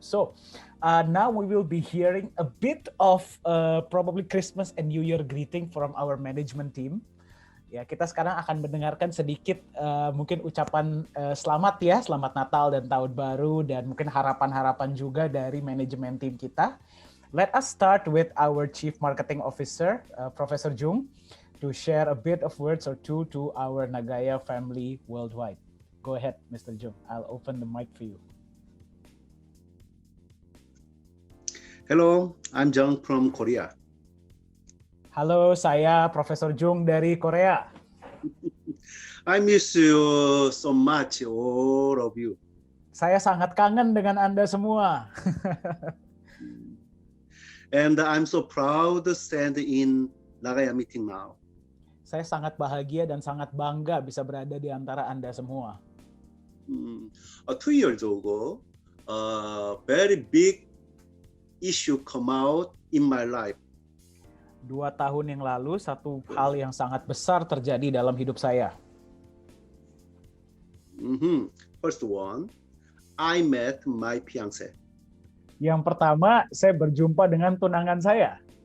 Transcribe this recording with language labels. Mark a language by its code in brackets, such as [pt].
[en] So now we will be hearing a bit of probably Christmas and New Year greeting from our management team. [id] Ya, kita sekarang akan mendengarkan sedikit mungkin ucapan selamat ya, selamat Natal dan Tahun Baru, dan mungkin harapan-harapan juga dari manajemen tim kita. [en] Let us start with our Chief Marketing Officer, Professor Jung, to share a bit of words or two to our Nagaya family worldwide. Go ahead, Mr. Jung. I'll open the mic for you. Hello, I'm Jung from Korea. [id] Halo, saya Profesor Jung dari Korea. [en] I miss you so much, all of you. [id] Saya sangat kangen dengan Anda semua. [en] And I'm so proud to stand in Nagaya meeting now. [id] Saya sangat bahagia dan sangat bangga bisa berada di antara Anda semua. [en] 2 years ago, a very big issue come out in my life. [id] 2 tahun yang lalu, satu hal yang sangat besar terjadi dalam hidup saya. [en] First one, I met my fiancé. [id] Yang pertama, saya berjumpa dengan tunangan saya.